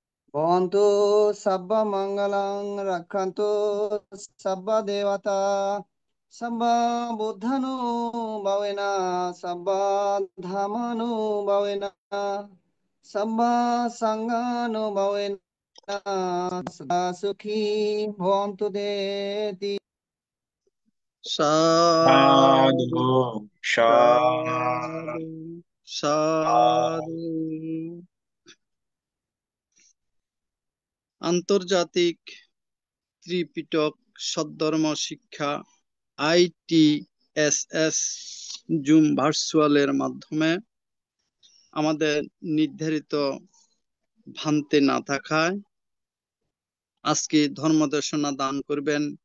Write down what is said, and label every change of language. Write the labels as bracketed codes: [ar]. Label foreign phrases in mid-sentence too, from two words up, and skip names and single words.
[pi] भवन्तु सबा मंगलं रक्षन्तु सबा देवता सबा बुद्धानुभावेन सबा धर्मानुभावेन सबा संघानुभावेन सदा सुखी भवन्तु देति। সাধু সাধু সাধু সাধু। সাধু। [bn] আন্তর্জাতিক ত্রিপিটক সদ্ধর্ম শিক্ষা ITSS জুম ভার্চুয়ালের মাধ্যমে আমাদের নির্ধারিত ভান্তে না থাকায় আজকে ধর্মদর্শনা দান করবেন